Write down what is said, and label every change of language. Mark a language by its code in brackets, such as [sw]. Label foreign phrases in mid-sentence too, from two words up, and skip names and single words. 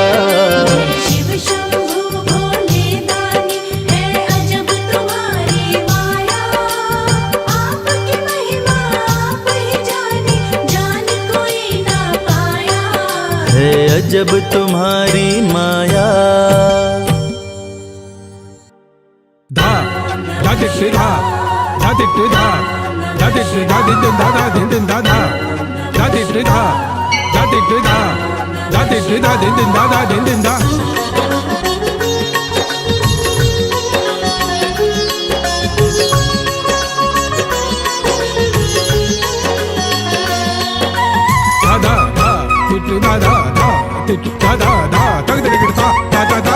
[hi] शिव शंभु भोले दानी, है अजब तुम्हारी माया। आपकी महिमा आप ही जाने, जान कोई ना पाया। है अजब तुम्हारी माया। धा धा दिट धा धा दिट धा धा दिट धा दिन दिन धा धा दिन दिन धा धा धा दिट धा धा दिट धा धा दिट धा दिन दिन धा धा दिन दिन धा। धा धा धा दिट धा धा धा दिट धा धा धा तक दिट धा धा धा धा।